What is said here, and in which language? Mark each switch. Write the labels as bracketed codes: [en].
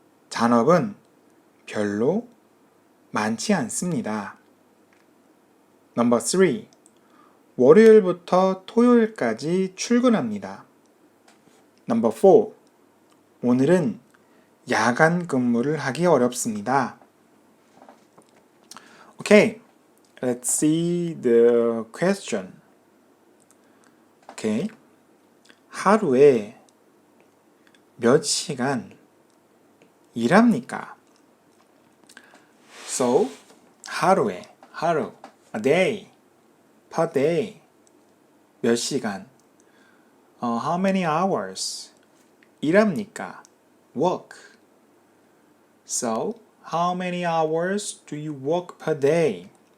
[ko] 잔업은 별로 많지 않습니다. [en] Number 3. [ko] 월요일부터 토요일까지 출근합니다. [en] Number 4. [ko] 오늘은 야간 근무를 하기 어렵습니다. [en] Okay, let's see the question. Okay. [ko] 하루에 몇 시간 일합니까? [en] So, 하루에, 하루, a day, per day, 몇 시간, how many hours, 일합니까? Work. So, how many hours do you work per day?